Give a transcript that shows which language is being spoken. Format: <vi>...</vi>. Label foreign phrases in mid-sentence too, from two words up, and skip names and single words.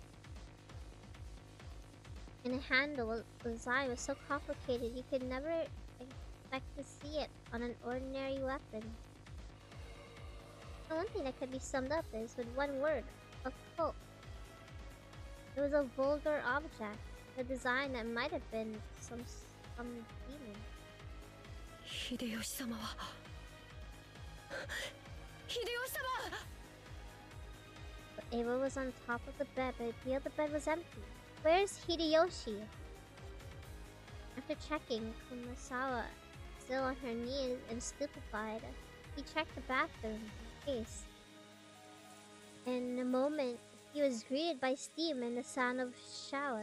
<en>And the handle design was so complicated you could never expect to see it on an ordinary weapon. The one thing that could be summed up is with one word: occult. It was a vulgar object, a design that might have been some demon. Hideyoshi-sama wa... Hideyoshi-sama! Ava was on top of the bed, but it appeared the bed was empty. Where's Hideyoshi? After checking Kumasawa, still on her knees and stupefied, he checked the bathroom in case. In a moment, he was greeted by steam and the sound of shower.</en>